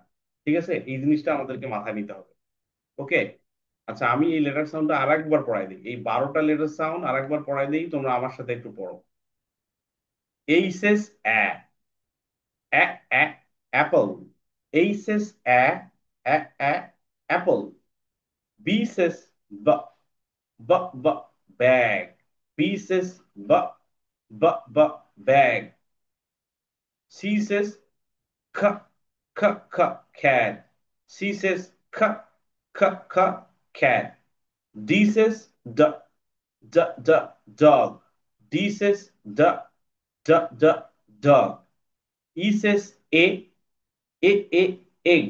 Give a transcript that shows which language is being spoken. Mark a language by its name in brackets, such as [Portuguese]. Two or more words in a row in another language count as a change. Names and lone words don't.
[Bangla] ঠিক আছে, এই জিনিসটা আমাদেরকে মাথায় নিতে হবে। ওকে, আচ্ছা আমি এই লেটার সাউন্ডটা আর একবার পড়াই দিই, এই 12টা [English] letter sound [Bangla] আর একবার পড়াই দিই, তোমরা আমার সাথে একটু পড়ো। [English] A says a a apple, A says a a apple. B says b b b bag, B says b b b bag. C says k k k cat. C says k k k cat. D says d d d dog. D says d d d dog. E says a egg.